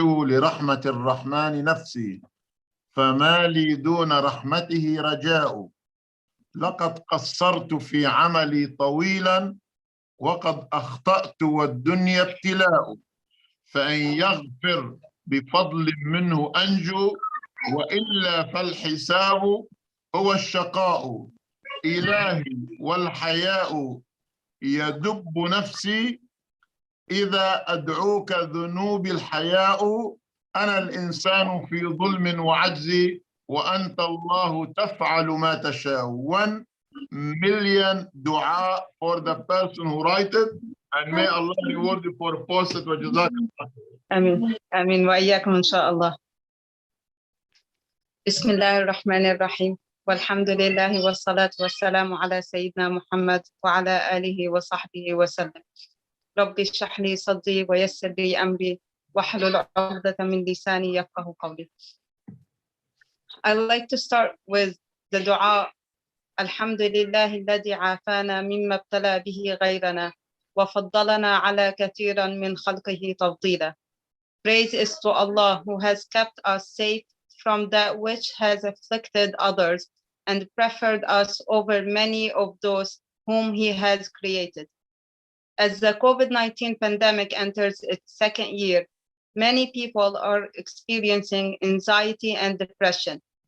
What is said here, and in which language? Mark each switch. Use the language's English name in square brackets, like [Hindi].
[Arabic] لرحمة الرحمن نفسي فما لي دون رحمته رجاء لقد قصرت في عملي طويلا وقد أخطأت والدنيا ابتلاء فإن يغفر بفضل منه أنجو وإلا فالحساب هو الشقاء إلهي والحياء يدب نفسي إذا أدعوك ذنوب الحياء أنا الإنسان في ظلم وعجز وأنت الله تفعل ما تشاء. [English] 1 million dua for the person who write it and may Allah reward you for post it. [Arabic] وجزاك الله. آمين آمين وإياكم إن شاء الله. بسم الله الرحمن الرحيم والحمد لله والصلاة والسلام على سيدنا محمد وعلى آله وصحبه وسلم. رب اشرح لي صدري ويسر لي أمري واحلل عقدة من لساني يفقهوا قولي. [English] I would like to start with the dua. [Arabic] الحمد لله الذي عافانا مما ابتلى به غيرنا وفضلنا على كثيرا من خلقه تفضيلا. [English] Praise is to Allah who has kept us safe from that which has afflicted others and preferred us over many of those whom He has created. As the COVID-19 pandemic enters its second year, many people are experiencing anxiety and depression.